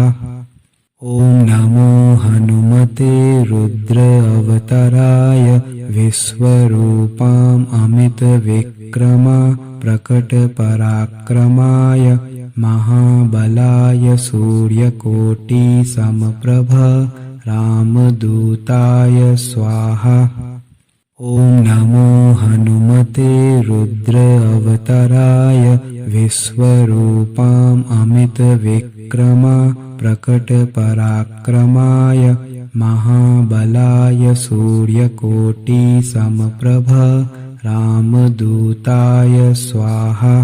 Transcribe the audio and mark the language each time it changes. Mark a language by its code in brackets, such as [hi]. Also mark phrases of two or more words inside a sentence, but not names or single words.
[sa] ॐ नमो हनुमते रुद्र अवतराय विश्वरूपाम् अमितविक्रमा प्रकटपराक्रमाय महाबलाय सूर्यकोटिसमप्रभ रामदूताय स्वाहा। ઓમ નમો હનુમતે રુદ્ર અવતરાય વિશ્વરૂપામ અમિત વિક્રમા પ્રકટ પરાક્રમાય મહાબલાય સૂર્યકોટિ સમપ્રભ રામદૂતાય સ્વાહા.